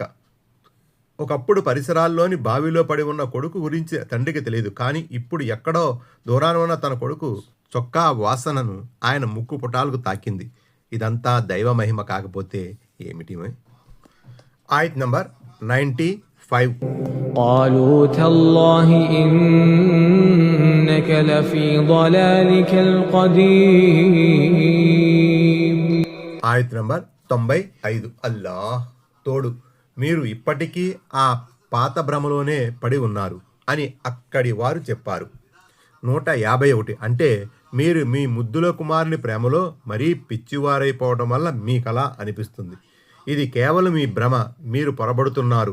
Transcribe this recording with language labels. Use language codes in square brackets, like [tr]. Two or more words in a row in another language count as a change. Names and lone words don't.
[te] ఒకప్పుడు పరిసరాల్లోని బావిలో పడి ఉన్న కొడుకు గురించి తండ్రికి తెలియదు, కానీ ఇప్పుడు ఎక్కడో దూరాన ఉన్న తన కొడుకు చొక్కా వాసనను ఆయన ముక్కు పుటాలకు తాకింది. ఇదంతా దైవ మహిమ కాకపోతే ఏమిటి? ఆయత్ నంబర్ 95. [ar] قالوا تالله إنك لفي ضلالك القديم. [te] ఆయత్ నంబర్ 95. అల్లాహ్ తోడు, మీరు ఇప్పటికీ ఆ పాత భ్రమలోనే పడి ఉన్నారు అని అక్కడి వారు చెప్పారు. 151. అంటే మీరు మీ ముద్దుల కుమారుని ప్రేమలో మరీ పిచ్చివారైపోవడం వల్ల మీకలా అనిపిస్తుంది, ఇది కేవలం మీ భ్రమ, మీరు పొరబడుతున్నారు.